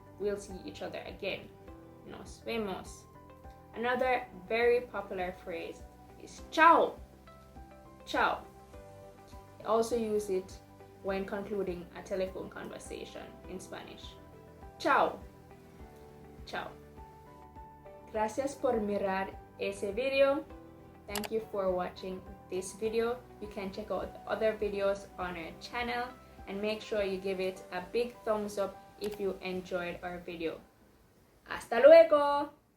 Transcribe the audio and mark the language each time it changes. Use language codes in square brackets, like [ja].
[en] We'll see each other again. [es] Nos vemos. [en] Another very popular phrase is chao. Chao. You also use it when concluding a telephone conversation in Spanish. [es] Chao. Chao. Gracias por mirar ese video. [en] Thank you for watching this video. You can check out the other videos on our channel and make sure you give it a big thumbs up if you enjoyed our video. [es] Hasta luego!